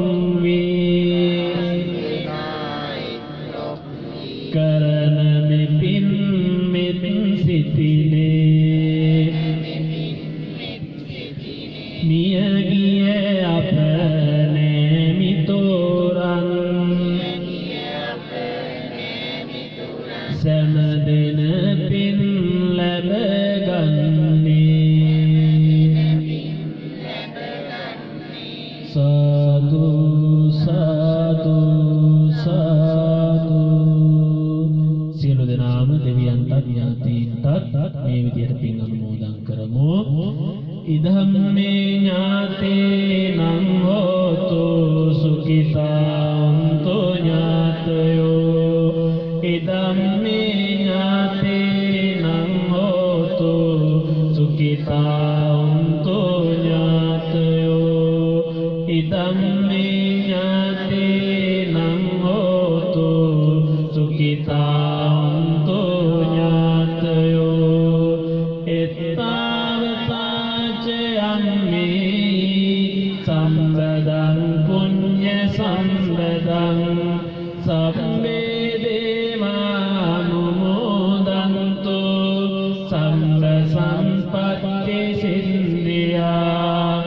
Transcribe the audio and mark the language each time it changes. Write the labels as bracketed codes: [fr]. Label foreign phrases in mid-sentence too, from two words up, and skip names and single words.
[si] වේ කරන මෙපින් මෙත් සිටිනේ මියගිය අප නෑමිතෝරන් සෑම දෙන පින් ලැබගන්නේ [pi] සාදු සාදු සාදු [si] ඥාතීන්ටත් මේ විදිහට පින් අනුමෝදන් කරමු. [pi] ඉදම්මේ ඥාතේනං හෝතු සුඛිතාන්තු ඥාතයෝ ඉදම්මේ ඥාතේනං හෝතු සුඛිතාන්තු ඥාතයෝ ඉදම්මේ ඥාතේනං හෝතු සුඛිතාන්තු ඥාතයෝ එත්තාවතාච අම්මේ සම්බදං පුඤ්ඤ සම්බදං සම්මේ දේවානුමෝදන්තු සම්බ සම්පත්ති සිද්ධියා